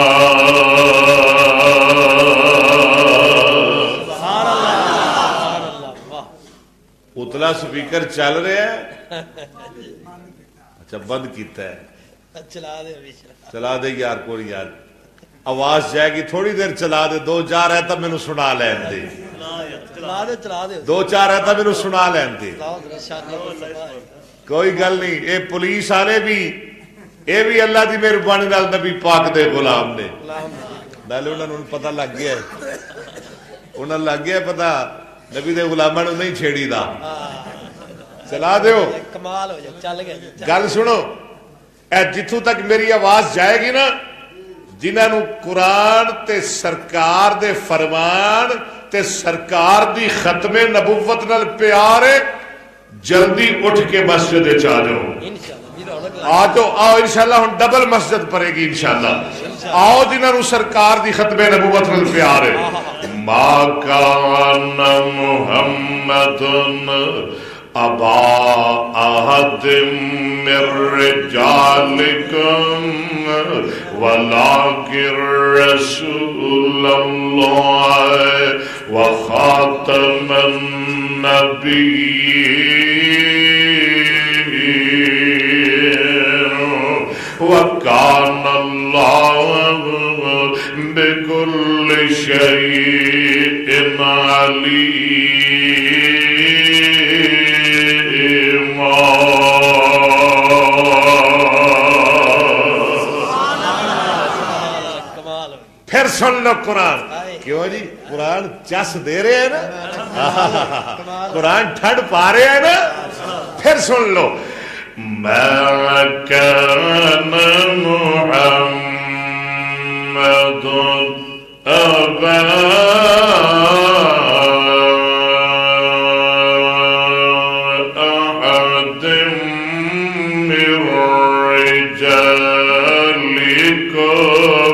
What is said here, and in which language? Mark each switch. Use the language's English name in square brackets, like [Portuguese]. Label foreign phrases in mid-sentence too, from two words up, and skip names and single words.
[Punjabi] اتلا سپیکر چل رہا ہے، اچھا بند کیتا ہے، چلا دے یار، کوئی یار آواز جائے گی، تھوڑی دیر چلا دے، 2-4 ہے تب مینوں سنا لین دے، 2-4 ہے تب مینوں سنا لین دے، کوئی گل نہیں۔ اے پولیس والے بھی، اے بھی اللہ دی مہربانی نال نبی پاک دے غلام نے، نالے انہاں نوں پتہ لگ گیا ہے، انہاں لگ گیا پتہ نبی دے غلاماں نوں نہیں چھیڑی دا، چلا دیو، کمال ہو جائے، چل گئے۔ گل سنو، اے جتھوں تک میری آواز جائے گی نا، جنہاں نوں قرآن تے سرکار دے فرمان تے سرکار دی ختم نبوت نال پیار ہے، جلدی اٹھ کے مسجد وچ آ جاؤ، آ جاؤ، آؤ انشاءاللہ ہن ڈبل مسجد پڑے گی انشاءاللہ، آؤ جنہاں نوں سرکار دی ختم نبوت نال پیار ہے۔ [Arabic] ما کان محمد ابا احد من رجالکم ولکن رسول اللہ وخاتم النبیین وکان اللہ بکل شیء علیم. [Punjabi] پھر سن لو قرآن. کیوں جی قرآن چس دے رہے ہیں نا, قرآن ٹھنڈ پا رہے ہیں نا. پھر سن لو. [Arabic] ما كان محمد أبا أحد من رجالكم